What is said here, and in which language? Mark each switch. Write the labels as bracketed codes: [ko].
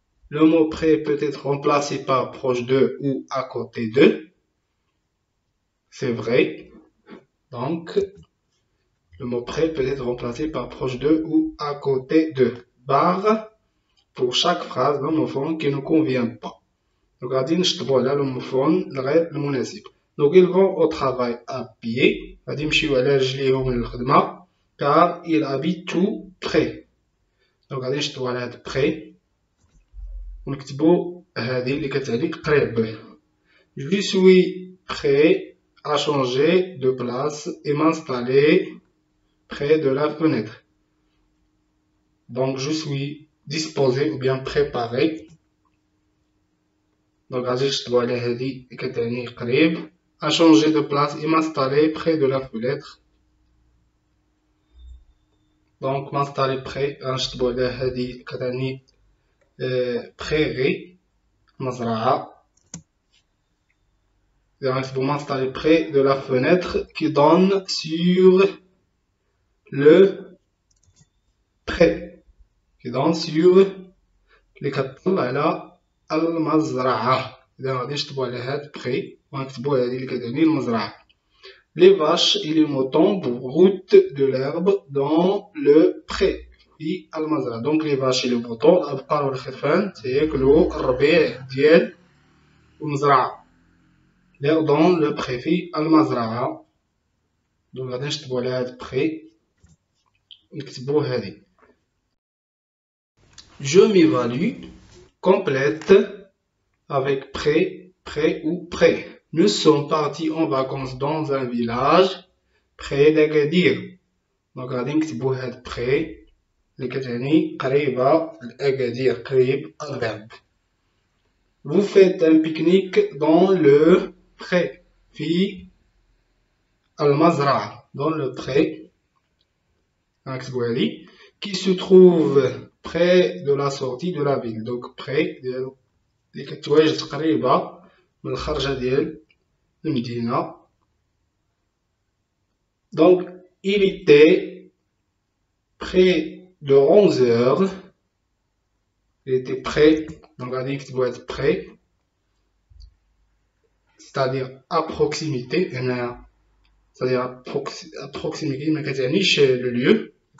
[fr] Le mot prêt peut être remplacé par proche de ou à côté de. C'est vrai. Donc le mot prêt peut être remplacé par proche de ou à côté de. Barre pour chaque phrase d'homophone qui ne convient pas. [ar] Donc غادي نشطبوا على l'homophone الغير المناسب. [fr] Donc ils vont au travail à pied. [ar] غادي يمشيو على رجليهم للخدمة [fr] car ils habitent tout près. [ar] Donc غادي نشطبوا على هاد près ونكتبوا هذه اللي كتعني قريب. [fr] Je suis prêt à changer de place et m'installer près de la fenêtre. Donc je suis disposé ou bien préparé. Donc [ar] غادي نشطبوا على هذه اللي كتعني قريب [fr] à changer de place et m'installer près de la fenêtre. [ar] Donc [fr] m'installer près [ar] غنشطبوا على هذه اللي كتعني prairie مزرعة. [fr] غنكتبوا m'installer près de la fenêtre qui donne sur le pré. qui donne sur [ar] اللي كتطلع على المزرعة. إذا غادي نشطبوا على هاد près ونكتبوا هذه اللي كتعني المزرعة. [fr] Les vaches et les moutons broutent de l'herbe dans le pré [ar] في المزرعة. [fr] Donc les vaches et les moutons [ar] الأبقار والخرفان تياكلوا الربيع ديال المزرعة. [fr] l'herbe dans le pré [ar] في المزرعة. Donc غادي نشطبوا على هاد pré ونكتبوا هذه. [fr] Je m'évalue complète avec près, près ou près. Nous sommes partis en vacances dans un village près d'Agadir. [ar] Donc غادي نكتبوا هاد près اللي كتعني قريبة لأكادير قريب الضرب. [fr] Vous faites un pique-nique dans le pré [ar] في المزرعة [fr] dans le pré qui se trouve près de la sortie de la ville. [ar] Donc près اللي كتواجد قريبة من الخرجة ديال المدينة. [fr] Donc il était près de 11 heures. Il était près, donc on dit qu'il doit être près, c'est-à-dire à proximité, c'est-à-dire à proximité, mais le lieu.